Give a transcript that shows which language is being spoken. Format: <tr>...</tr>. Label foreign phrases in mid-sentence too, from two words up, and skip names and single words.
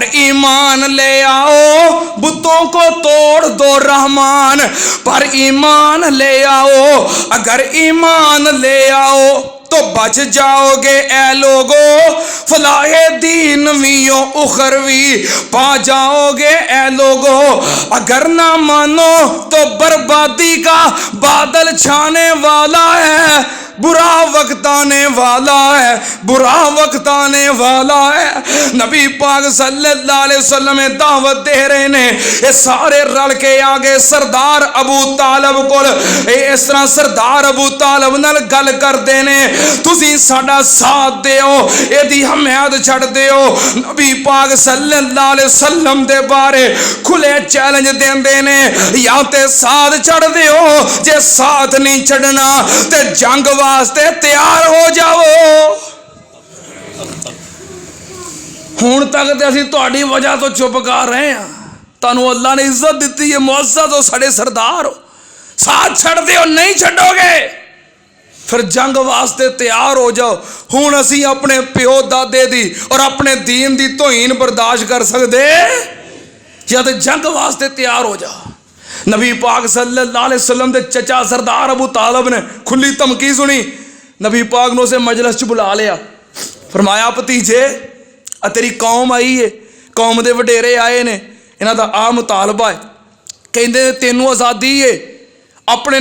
<ur>ایمان لے آؤ، بتوں کو توڑ دو رحمان پر ایمان لے آؤ، اگر ایمان لے آؤ تو بچ جاؤ گے اے لوگو، فلاحِ دنیوی اخروی پا جاؤ گے اے لوگو، اگر نہ مانو تو بربادی کا بادل چھانے والا ہے، برا وقت آنے والا ہے، برا وقت آنے والا ہے.</ur> <pa>نبی پاک</pa> <ar>صلى الله عليه وسلم</ar> <pa>دعوت دے رہے نے، ایہ سارے رل کے اگے سردار ابو طالب کول اس طرح سردار ابو طالب نال گل کردے نے، تسی ساڈا ساتھ دیو، ایہدی حمایت چھڈ دیو. نبی پاک</pa> <ar>صلى الله عليه وسلم</ar> <pa>دے بارے کھلے چیلنج دیندے نے، یا تے ساتھ چھڈ دیو، جے ساتھ نہیں چھڈنا تے جنگ واسطے تیار ہو جاؤ. ہن تک تے اسیں تہاڈی وجہ توں چپ کر رہے ہیں، تہانوں اللہ نے عزت دتی ہے، معزز ہو، ساڈے سردار ہو، ساتھ چھڈ دیو، نہیں چھڈو گے فیر جنگ واسطے تیار ہو جاؤ. ہن اسیں اپنے پیو دادے دی اور اپنے دین دی توہین برداشت کر سکدے، یا تے جنگ واسطے تیار ہو جاؤ.</pa> <ur>نبی پاک</ur> <ar>صلى الله عليه وسلم</ar> <ur>دے چچا سردار ابو طالب نے کھلی دھمکی سنی، نبی پاک نے اسے مجلس چ بلا لیا، فرمایا بھتیجے آ</ur> <pa>تیری قوم آئی ہے، قوم دے وڈیرے آئے نے، انہاں دا اے مطالبہ ہے، کہندے تینوں آزادی ہے، اپنے</pa>